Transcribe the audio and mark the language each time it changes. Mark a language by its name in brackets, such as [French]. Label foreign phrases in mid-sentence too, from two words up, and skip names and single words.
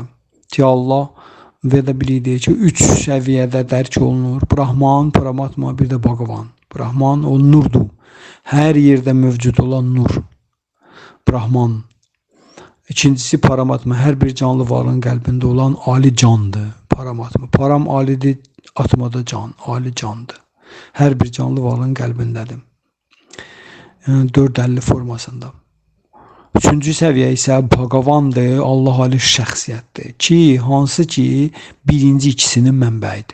[Azerbaijani] Ki Allah Veda biliyi deyir ki, 3 səviyyədə dərk olunur. Brahman, Paramatma, bir də Bhagavan. Brahman o nurdur. Hər yerdə mövcud olan nur. Brahman. İkincisi Paramatma, hər bir canlı varlığın qəlbində olan ali candır. Paramatma. Param alidir, atmada can, ali candır. Hər bir canlı varlığın qəlbindədir. 450 formasında. Üçüncü səviyyə isə Bhagavandır, Allah ali şəxsiyyətdir ki, hansı ki birinci ikisinin mənbəyidir.